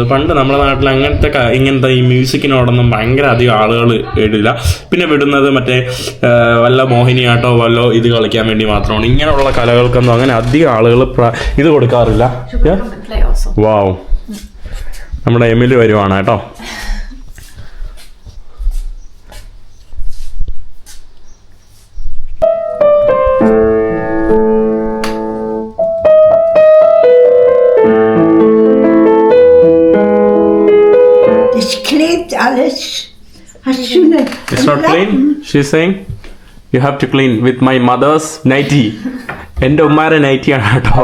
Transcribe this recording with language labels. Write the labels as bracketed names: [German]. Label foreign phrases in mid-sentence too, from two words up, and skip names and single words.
[Malayalam] പണ്ട് നമ്മുടെ നാട്ടിൽ ഇങ്ങനത്തെ ഈ മ്യൂസിക്കിനോടൊന്നും ഭയങ്കര അധികം ആളുകൾ ഇടില്ല. പിന്നെ വിടുന്നത് മറ്റേ വല്ല മോഹിനിയാട്ടോ വല്ലോ ഇത് കളിക്കാൻ വേണ്ടി മാത്രമാണ്. ഇങ്ങനെയുള്ള കലകൾക്കൊന്നും അങ്ങനെ അധികം ആളുകൾ ഇത് കൊടുക്കാറില്ല. വാവ്, നമ്മുടെ എമില് വരുവാണ് കേട്ടോ. [German] Das klebt alles. Hast du eine... [English] It's not clean. She's saying you have to clean with my mother's nightie. [Malayalam] എൻ്റെ ഉമ്മാരെ നൈറ്റിയാണ് കേട്ടോ.